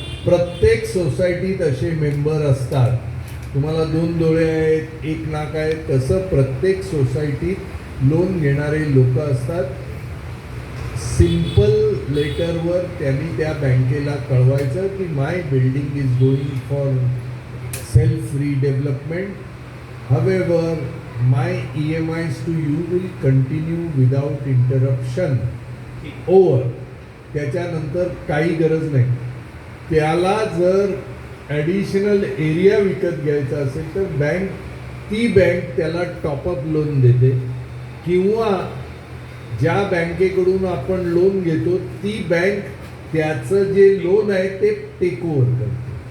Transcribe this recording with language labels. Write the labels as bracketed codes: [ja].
[mr] प्रत्येक सोसायटीत असे मेंबर असतात. तुम्हाला 2 डोळे आहेत, 1 नाक आहे, तसं प्रत्येक सोसायटीत लोन घेणारे लोक असतात. सिंपल लेटरवर त्यांनी त्या बँकेला कळवायचं की [en] My building is going for self redevelopment. However, my EMIs to you will continue without interruption. Over. [mr] त्याच्यानंतर काही गरज नाही. त्याला जर ॲडिशनल एरिया विकत घ्यायचा असेल तर ती बँक त्याला टॉपअप लोन देते, किंवा ज्या बँकेकडून आपण लोन घेतो ती बँक त्याचं जे लोन आहे ते टेक ओव्हर करते.